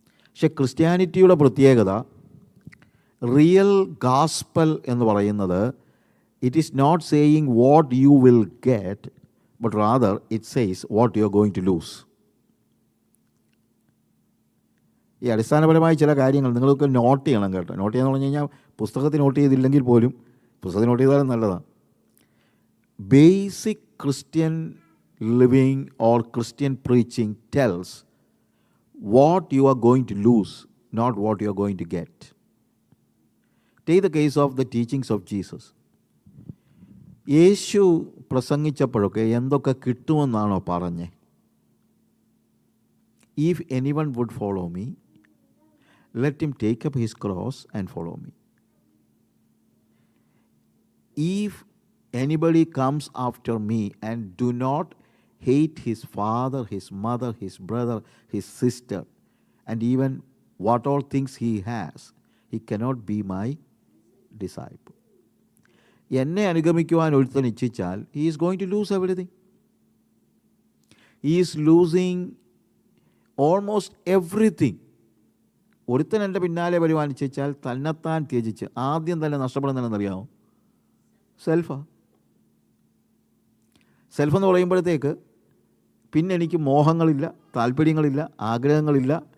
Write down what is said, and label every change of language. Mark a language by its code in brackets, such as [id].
[ml] പക്ഷെ ക്രിസ്ത്യാനിറ്റിയുടെ പ്രത്യേകത, real gospel എന്ന് പറയുന്നത്, [en] It is not saying what you will get, but rather it says what you are going to lose. [ml] ഈ അടിസ്ഥാനപരമായ ചില കാര്യങ്ങൾ നിങ്ങൾക്ക് നോട്ട് ചെയ്യണം കേട്ടോ. നോട്ട് ചെയ്യാന്ന് പറഞ്ഞു കഴിഞ്ഞാൽ പുസ്തകത്തിൽ നോട്ട് ചെയ്തില്ലെങ്കിൽ പോലും, പുസ്തകത്തിൽ നോട്ട് ചെയ്താലും നല്ലതാണ്. [en] Basic Christian living or Christian preaching tells what you are going to lose, not what you are going to get. Take the case of the teachings of Jesus. [ml] യേശു പ്രസംഗിച്ചപ്പോഴൊക്കെ എന്തൊക്കെ കിട്ടുമെന്നാണോ പറഞ്ഞേ? [en] If anyone would follow me, let him take up his cross and follow me. If anybody comes after me and do not hate his father, his mother, his brother, his sister, and even what all things he has, he cannot be my disciple. [ml] എന്നെ അനുഗമിക്കുവാൻ ഒരുത്തൻ ഇച്ഛിച്ചാൽ [en] he is going to lose everything. He is losing almost everything. [ml] ഒരുത്തൻ എൻ്റെ പിന്നാലെ വരുവാൻ ഇച്ഛിച്ചാൽ തന്നെത്താൻ ത്യജിച്ച് ആദ്യം തന്നെ നഷ്ടപ്പെടുന്നതെന്നറിയാമോ? സെൽഫാണ്. Self എന്ന് പറയുമ്പോഴത്തേക്ക് പിന്നെ എനിക്ക് മോഹങ്ങളില്ല, താല്പര്യങ്ങളില്ല, ആഗ്രഹങ്ങളില്ല.